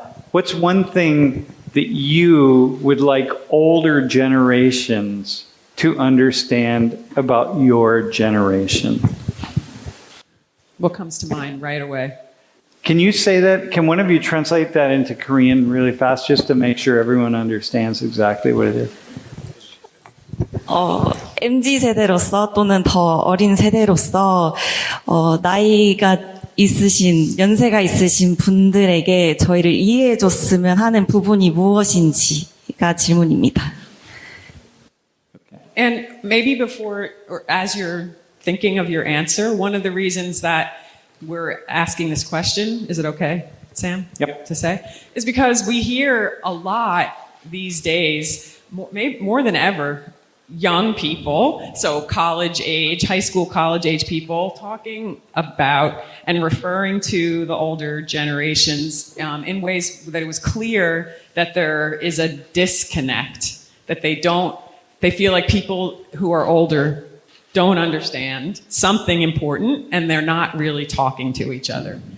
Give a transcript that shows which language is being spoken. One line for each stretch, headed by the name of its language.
English: What's one thing that you would like older generations to understand about your generation? What comes to mind right away? Can you say that? Can one of you translate that into Korean really fast just to make sure everyone understands exactly what it is?
Korean: MZ 세대로서 또는 더 어린 세대로서 나이가 있으신 연세가 있으신 분들에게 저희를 이해해 줬으면 하는 부분이 무엇인지가 질문입니다.
English: And maybe before, or as you're thinking of your answer, one of the reasons that we're asking this question, is it okay, Sam? Yep. To say, is because we hear a lot these days, maybe more than ever, young people, so college age, high school, college age people, talking about and referring to the older generations in ways that it was clear that there is a disconnect, that they feel like people who are older don't understand something important and they're not really talking to each other.